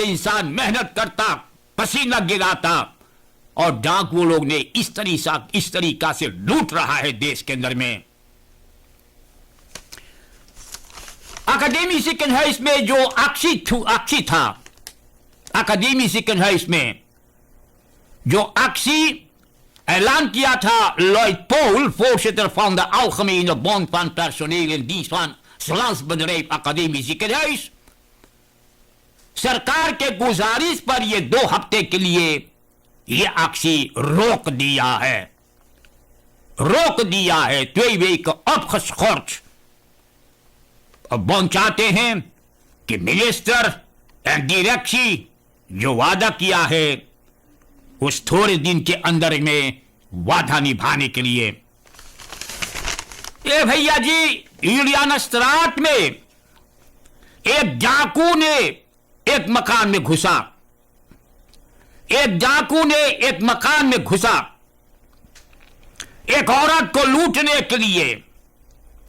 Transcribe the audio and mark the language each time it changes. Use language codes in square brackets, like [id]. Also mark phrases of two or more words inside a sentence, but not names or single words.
[hns] इंसान मेहनत करता, पसीना गिराता और डाकू लोग ने इस तरीका से लूट रहा है देश के अंदर में। अकादमी ziekenhuis में जो actie था, अकादमी ziekenhuis में जो actie ऐलान किया था लॉयड पोल, [nl] voorzitter van de Algemene Bond van Personeel in dienst van Salansbedrijf Academie Ziekenhuis, [hns] सरकार के गुजारिश पर ये 2 हफ्ते के लिए ये actie रोक दिया है [nl] 2 weken opgeschort। [hns] अब बॉन्ड चाहते हैं कि मिनिस्टर एंड डायरेक्शन जो वादा किया है उस थोड़े दिन के अंदर में वादा निभाने के लिए। ये भैया जी, यूलियानस्ट्राट में एक डाकू ने एक मकान में घुसा, एक औरत को लूटने के लिए।